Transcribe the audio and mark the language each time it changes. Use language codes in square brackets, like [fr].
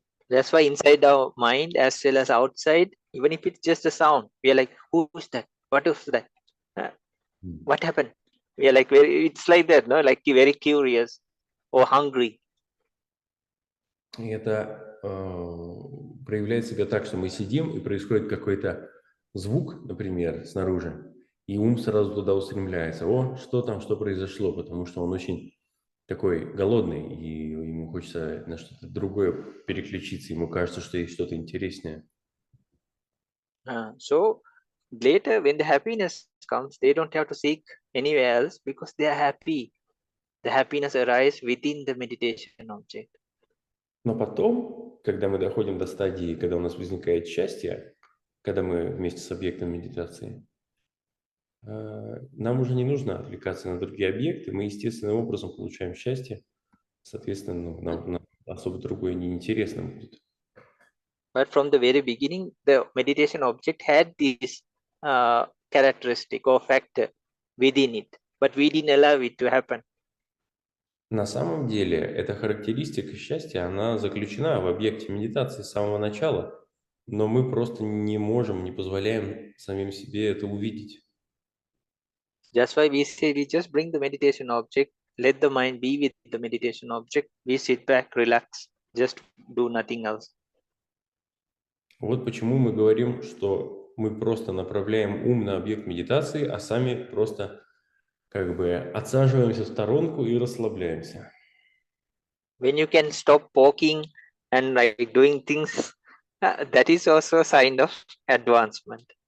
[en] That's why inside our mind as well as outside, even if it's just a sound, we are like, who's that? What is that? What happened? We are like it's like that, no? Like very curious or hungry. [ru] И это проявляет себя так, что мы сидим, и происходит какой-то звук, например, снаружи, и ум сразу туда устремляется. О, что там, что произошло? Потому что он очень такой голодный, и ему хочется на что-то другое переключиться, ему кажется, что есть что-то интереснее. [en] So later when the happiness comes, they don't have to seek anywhere else because they are happy. The happiness arises within the meditation object. [ru] Но потом, когда мы доходим до стадии, когда у нас возникает счастье, когда мы вместе с объектом медитации, нам уже не нужно отвлекаться на другие объекты, мы естественным образом получаем счастье, соответственно, нам особо другое не интересно будет. [en] But from the very beginning, the meditation object had this characteristic or factor within it, but we didn't allow it to happen. [ru] На самом деле, эта характеристика счастья, она заключена в объекте медитации с самого начала, но мы просто не можем, не позволяем самим себе это увидеть. [en] That's why we say we just bring the meditation object, let the mind be with the meditation object, we sit back, relax, just do nothing else. [ru] Вот почему мы говорим, что мы просто направляем ум на объект медитации, а сами просто как бы отсаживаемся в сторонку и расслабляемся. [en] When you can stop walking and like doing things, that is also a sign of advancement.